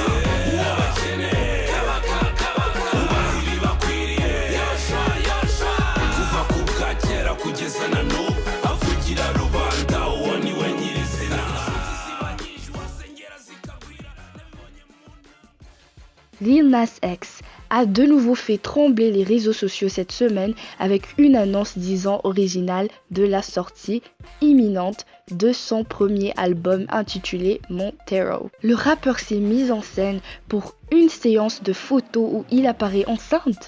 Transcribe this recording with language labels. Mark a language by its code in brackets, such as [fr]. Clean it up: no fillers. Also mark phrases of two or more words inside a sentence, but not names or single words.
[rw] Uwo bakene. Kabaka, Kabaka. Kubaha ibibakwiriye. Yosha, Yosha. Kuva ku bwakera kugeza na n'ubu. Avugira rubanda uwo ni we nyirizina. Ziba nyinshi wasengera zikagwira. Nabibonye mu [fr] Lil Nas X a de nouveau fait trembler les réseaux sociaux cette semaine avec une annonce disant originale de la sortie imminente de son premier album intitulé Montero. Le rappeur s'est mis en scène pour une séance de photos où il apparaît enceinte.